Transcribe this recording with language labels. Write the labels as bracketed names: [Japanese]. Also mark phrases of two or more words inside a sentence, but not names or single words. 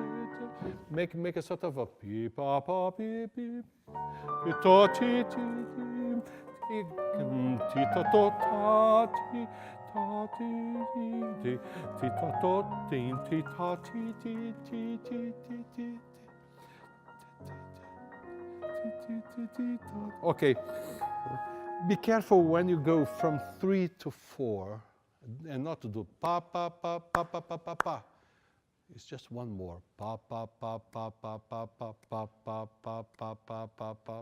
[English] Make a sort of a pi pa pa pi pi pi to ti ti ti ti to to ta ti ta ti ti ti to to ti ti ta ti ti ti ti ti ti. Okay. Be careful when you go from 3 to 4 and not to do pa pa pa pa pa pa pa pa. It's just one more. Pa pa pa pa pa pa pa pa pa pa pa pa pa pa.